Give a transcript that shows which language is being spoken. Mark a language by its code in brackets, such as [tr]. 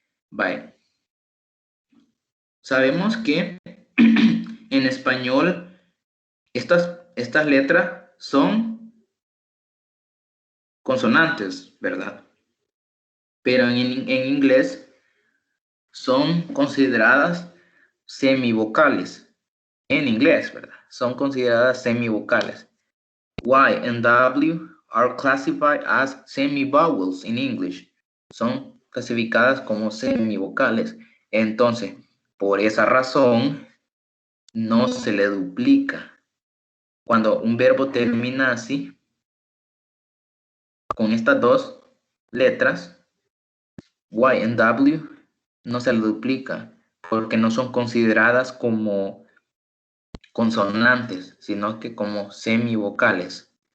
[es] Vaya, sabemos que en español estas letras son consonantes, ¿verdad? Pero en inglés son consideradas semivocales. En inglés, ¿verdad? Son consideradas semivocales. [en] Y and W are classified as semivowels in English. [es] Son clasificadas como semivocales. Entonces, por esa razón, no se le duplica. Cuando un verbo termina así, con estas dos letras, Y y W, no se le duplica, porque no son consideradas como consonantes, sino que como semivocales.